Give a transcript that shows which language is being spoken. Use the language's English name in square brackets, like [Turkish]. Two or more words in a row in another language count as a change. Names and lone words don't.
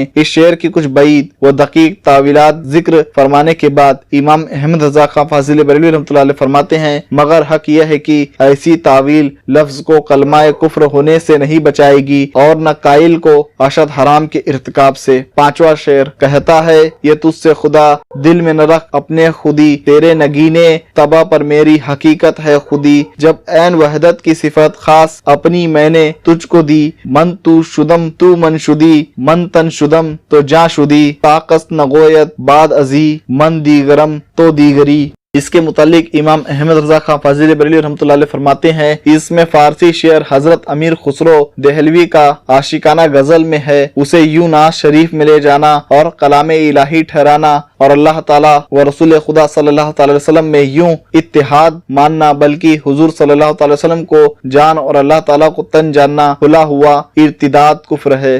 [Urdu] اس شعر کی کچھ بعید و دقیق تعویلات ذکر فرمانے کے بعد امام احمد رضا خان فاضل بریلوی [Arabic] رحمۃ اللہ علیہ [Urdu] فرماتے ہیں مگر حق یہ ہے کہ ایسی تعویل لفظ کو کلمہ کفر ہونے سے نہیں بچائے گی اور نہ قائل کو اشد حرام کے ارتکاب سے۔ پانچواں شعر: کہتا ہے یہ تجھ سے خدا دل میں نہ رکھ اپنے خودی، تیرے نگینے طبع پر میری حقیقت ہے خودی، جب عین وحدت کی صفت خاص اپنی میں نے تجھ کو دی، [Persian] من تو شدم تو من شدی، من تن شدم تو جاں شدی، طاقت نگویت بعد ازی، من دیگرم تو دیگری۔ [Urdu] اس کے متعلق امام احمد رضا خان فاضل بریلوی [Arabic] رحمۃ اللہ علیہ [Urdu] فرماتے ہیں اس میں فارسی شعر حضرت امیر خسرو دہلوی کا عاشقانہ غزل میں ہے، اسے یوں ناز شریف میں لے جانا اور کلام الہی ٹھہرانا اور اللہ تعالیٰ و رسول خدا [Arabic] صلی اللہ تعالی وسلم [Urdu] میں یوں اتحاد ماننا، بلکہ حضور [Arabic] صلی اللہ تعالی وسلم [Urdu] کو جان اور اللہ تعالیٰ کو تن جاننا کھلا ہوا ارتداد کفر ہے۔